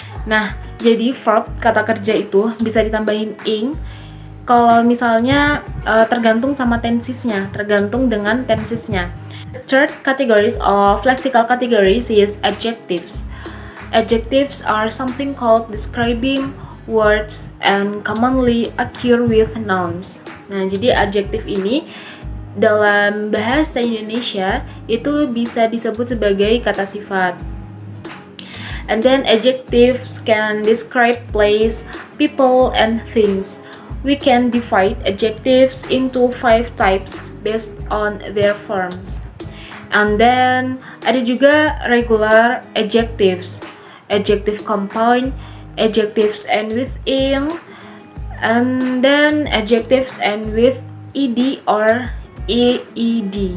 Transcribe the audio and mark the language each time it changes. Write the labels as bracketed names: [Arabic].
[Indonesian] Nah, jadi verb kata kerja itu bisa ditambahin ing kalau misalnya tergantung sama tensesnya, tergantung dengan tensesnya. [English] The third categories of lexical categories is adjectives. Adjectives are something called describing words and commonly occur with nouns. [Indonesian] Nah, jadi adjektif ini dalam bahasa Indonesia itu bisa disebut sebagai kata sifat. [English] And then adjectives can describe place, people, and things. We can divide adjectives into 5 types based on their forms. And then [Indonesian] ada juga [English] regular adjectives, adjective compound, adjectives end with ing, and then adjectives end with ed or eed.